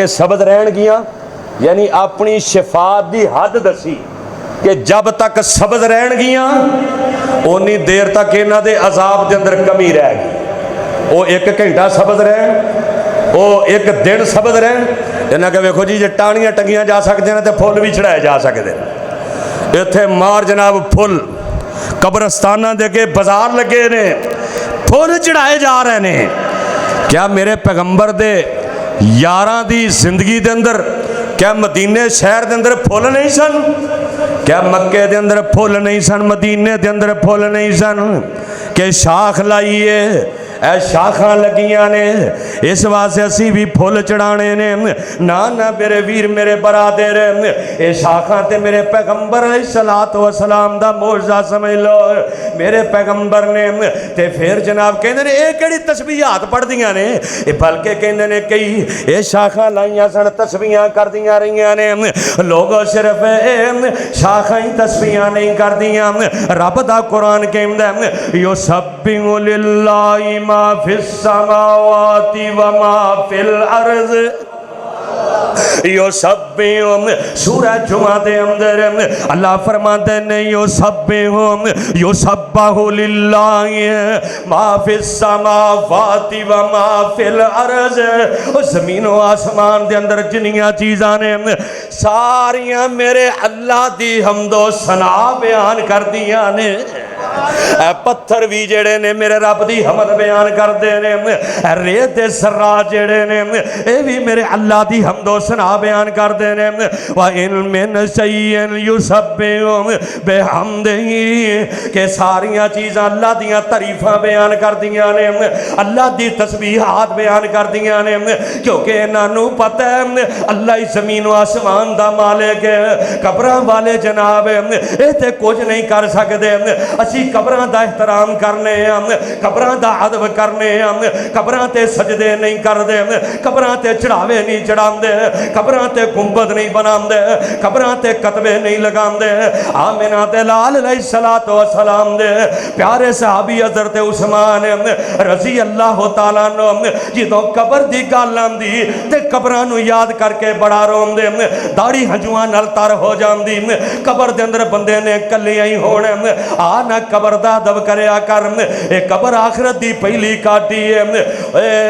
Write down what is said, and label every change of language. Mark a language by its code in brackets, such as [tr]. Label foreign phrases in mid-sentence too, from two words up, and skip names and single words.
[pa] سبز رہن گیاں، یعنی اپنی شفاعت دی حد دسی کہ جب تک سبز رہن گیاں اونی دیر تک انہاں دے عذاب دے اندر کمی رہ گئی، وہ 1 گھنٹہ سبز رہن، وہ 1 دن سبز رہن، انہاں کہ ویکھو جی ٹانیاں ٹنگیاں جا سکتے ہیں تے پھول بھی چڑھائے جا سکتے ہیں، اتھے مار جناب پھول قبرستانہ دے کے بازار لگے نے، [ur] پھول چڑھائے جا رہے ہیں۔ [pa] کیا میرے پیغمبر دے یاراں دی زندگی دے اندر کیا مدینے شہر دے اندر پھول نہیں سن؟ کیا مکے دے اندر پھول نہیں سن؟ مدینے دے اندر پھول نہیں سن؟ کہ شاخ لائیے، اے شاخاں لگیاں نے، اس واسطے اسی بھی پھل چڑھانے نے. نہ نہ میرے ویر میرے برادر، یہ شاخا تے میرے پیغمبر [ar] عليه الصلاة والسلام [pa] دا معجزہ سمجھ لو. میرے پیغمبر نے تے فیر جناب کہتے نے یہ کیہڑی تسبیحات پڑھدیاں نے، بلکہ کہتے نے کئی یہ شاخا لائیا سن تسبیحاں کردیاں رہیاں نے. لوگ صرف شاخا ہی تسبیحاں نہیں کردیاں. رب دا قرآن کہندا [ar] يسبح لله ما في السماوات وما في الأرض. [pa] یو سب سورہ جمعہ دے اندر اللہ فرماتے نے [ar] يسبح لله ما في السماوات وما في الأرض. [pa] زمین و آسمان دے اندر جنیاں چیزاں نے ساریاں میرے اللہ دی حمد و ثنا بیان کردیاں نے. پتھر بھی جیہڑے نے میرے رب دی حمد بیان کرتے نے. ریت دے ذرے جیہڑے نے یہ بھی میرے اللہ دی حمد و ثنا بیان کرتے نے. [ar] وإن من شيء يسبح بحمده [pa] کہ ساریاں چیزاں اللہ دیاں تعریفاں بیان کردیاں نے، اللہ دی تسبیحات بیان کردیاں نے. کیونکہ انہاں پتا ہے اللہ ہی زمین و آسمان دا مالک ہے. قبراں والے جناب یہ تے کجھ نہیں کر سکتے. اسی قبراں دا احترام کرنے، قبراں دا ادب کرنے، قبراں تے سجدے نہیں کرتے، قبراں تے چڑھاوے نہیں چڑھاتے، قبراں تے گنبد نہیں بناتے، قبراں تے کتبے نہیں لگاتے. آمنہ تے لال [ar] عليه الصلاة والسلام [pa] دے پیارے صحابی حضرت عثمان [ar] رضي الله تعالى عنه [pa] جدوں قبر دی گل آندی تے قبراں نوں یاد کر کے بڑا روندے، داڑھی ہنجواں نال تر ہو جاندی. قبر دے اندر بندے نے کلیاں ہی ہونا، آ نہ قبر دا ادب کریا کر. اے قبر آخرت دی پہلی کاٹی ہے.